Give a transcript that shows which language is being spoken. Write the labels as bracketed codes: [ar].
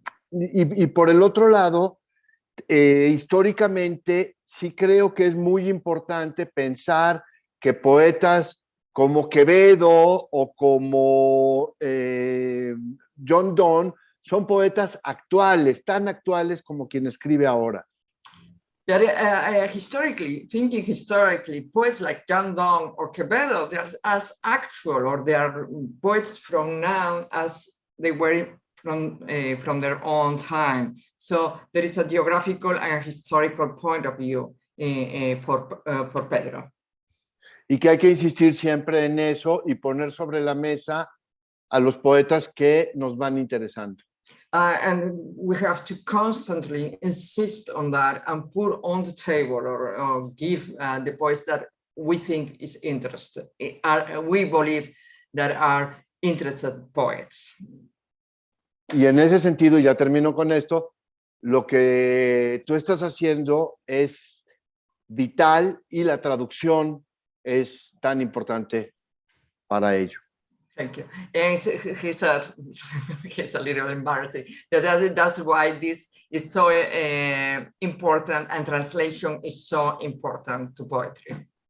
[es] Y por el otro lado, históricamente sí creo que es muy importante pensar que poetas como Quevedo o como John Donne son poetas actuales, tan actuales como quien escribe ahora. [en] Thinking historically, poets like John Donne or Quevedo, they're as actual, or they are poets from now as they were from their own time. So there is a geographical and historical point of view for Pedro. [es] Y que hay que insistir siempre en eso y poner sobre la mesa a los poetas que nos van interesando. [en] And we have to constantly insist on that and put on the table or give the poets that we think is interested. We believe that are interested poets. [es] Y en ese sentido, ya termino con esto, lo que tú estás haciendo es vital y la traducción es tan importante para ello. [en] Thank you. And he said, he's a little embarrassing. That's why this is so important, and translation is so important to poetry.